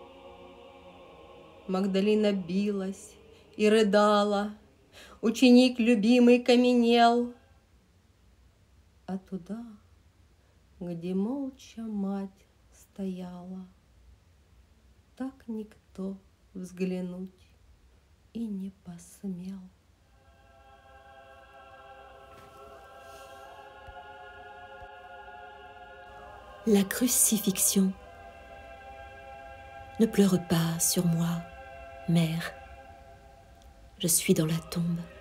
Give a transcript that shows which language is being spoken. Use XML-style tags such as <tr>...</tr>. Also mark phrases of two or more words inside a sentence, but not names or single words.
<ru>Магдалина билась и рыдала, ученик любимый каменел. А туда, где молча мать стояла, так никто взглянуть и не посмел.</ru> <fr>La crucifixion. Ne pleure pas sur moi, mère. Je suis dans la tombe.</fr>